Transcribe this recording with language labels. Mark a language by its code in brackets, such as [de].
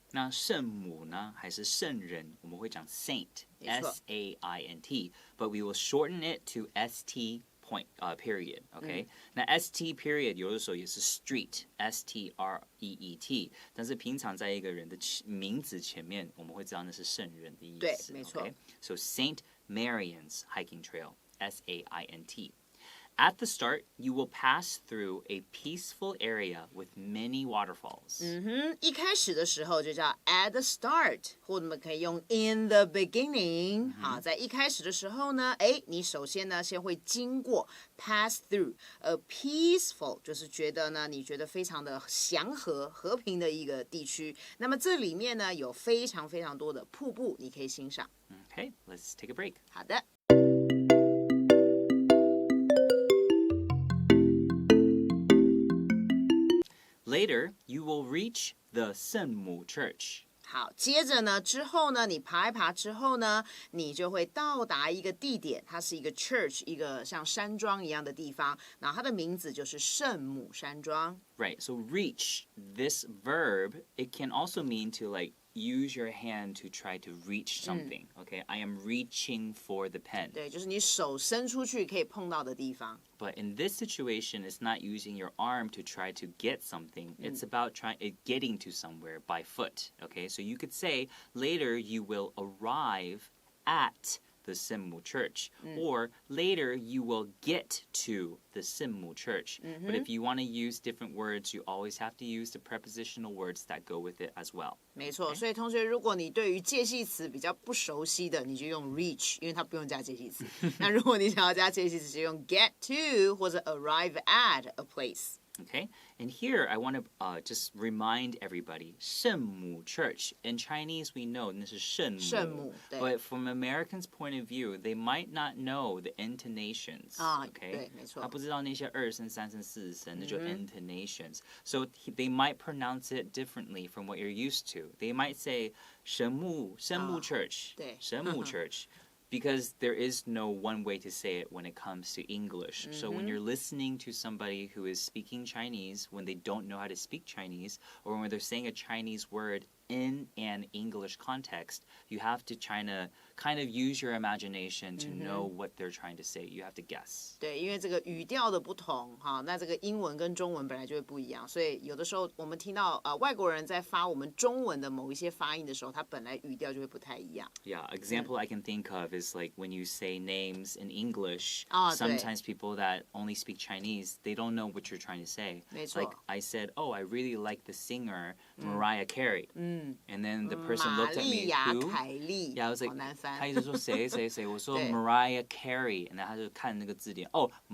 [zh] 那圣母呢，还是圣人？我们会讲 saint，S-A-I-N-T， but we will shorten it to ST。 period, OK？那 ST period 有的时候也是 street，S-T-R-E-E-T， 但是平常在一个人的名字前面，我们会知道那是圣人的意思。对，没错。 [en] So St. Marian's hiking trail, S-A-I-N-T。At the start, you will pass through a peaceful area with many waterfalls. [zh] 一开始的时候就叫 at the start，或者我们可以用 in the beginning。好，在一开始的时候呢，你首先呢先会经过 pass through a peaceful，就是觉得呢你觉得非常的祥和和平的一个地区。那么这里面呢有非常非常多的瀑布，你可以欣赏。 [en] Okay, let's take a break. [zh] 好的。 [en] Later, you will reach the 圣母 Church. [zh] 好，接着呢，之后呢，你爬一爬之后呢，你就会到达一个地点，它是一个 church， 一个像山庄一样的地方，然后它的名字就是圣母山庄。 [en] Right, so reach, this verb, it can also mean to use your hand to try to reach something. Okay, I am reaching for the pen. [zh] 对，就是你手伸出去可以碰到的地方。 [en] But in this situation, it's not using your arm to try to get something. It's about getting to somewhere by foot. Okay, so you could say later you will arrive at the 圣母 Church, or later you will get to the 圣母 Church. But if you want to use different words, you always have to use the prepositional words that go with it as well. [zh] 没错，所以同学，如果你对于介系词比较不熟悉的，你就用 reach， 因为它不用加介系词。那如果你想要加介系词，就用 get to 或者 arrive at a place。 [en] Okay, and here I want to just remind everybody, 圣母 Church. In Chinese, we know this is 圣母, but from Americans' point of view, they might not know the intonations. Okay, [zh] 对，没错。他不知道那些二声、三声、四声，那就 intonations. [en] So they might pronounce it differently from what you're used to. They might say 圣母 Church, [zh] 对， [en] 圣母 Church. Because there is no one way to say it when it comes to English. So when you're listening to somebody who is speaking Chinese, when they don't know how to speak Chinese, or when they're saying a Chinese word in an English context, you have to kind of use your imagination to know what they're trying to say. You have to guess. [zh] 对，因为这个语调的不同，那这个英文跟中文本来就会不一样，所以有的时候我们听到外国人在发我们中文的某一些发音的时候，他本来语调就会不太一样。 [en] Yeah, example I can think of is like when you say names in English, [zh] 对。 [en] sometimes people that only speak Chinese, they don't know what you're trying to say. [zh] 没错。 [en] Like I said, oh, I really like the singer Mariah Carey. And then the person looked at me, [zh] 玛丽 [en] who? [zh] 凯莉 [en] Yeah, I was [zh] 好 [en] like, [zh] 难翻。他一直说谁谁谁，我说对。 Mariah Carey， 然后他就看那个字典，哦，